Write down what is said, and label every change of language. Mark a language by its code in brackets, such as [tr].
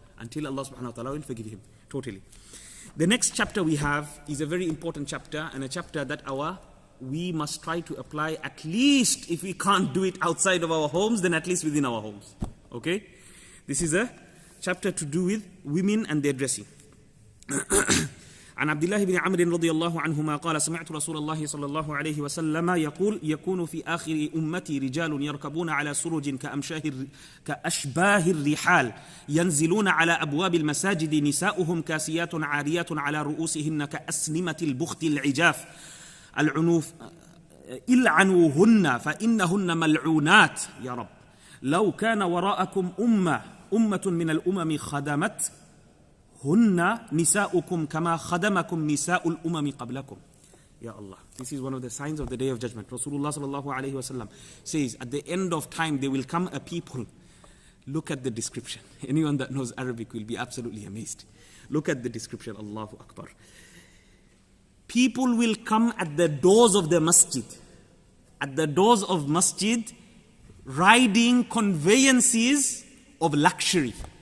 [en] Until Allah subhanahu wa ta'ala will forgive him totally. The next chapter we have is a very important chapter, and a chapter that we must try to apply, at least if we can't do it outside of our homes, then at least within our homes. Okay? This is a chapter to do with women and their dressing. [ar] عن عبد الله بن عمرو رضي الله عنهما قال سمعت رسول الله صلى الله عليه وسلم يقول يكون في آخر أمتي رجال يركبون على سرج كأشباه الرحال ينزلون على أبواب المساجد نساؤهم كاسيات عاريات على رؤوسهن كأسنمة البخت العجاف العنوف إلعنوهن فإنهن ملعونات يا رب لو كان وراءكم أمة من الأمم خدمت هن نساؤكم كما خدمكم نساء الأمم قبلكم. [en] Ya Allah, this is one of the signs of the Day of Judgment. Rasulullah sallallahu alayhi wasallam says, at the end of time there will come a people. Look at the description. Anyone that knows Arabic will be absolutely amazed. Look at the description. Allahu Akbar. People will come at the doors of the masjid. At the doors of masjid, riding conveyances of luxury.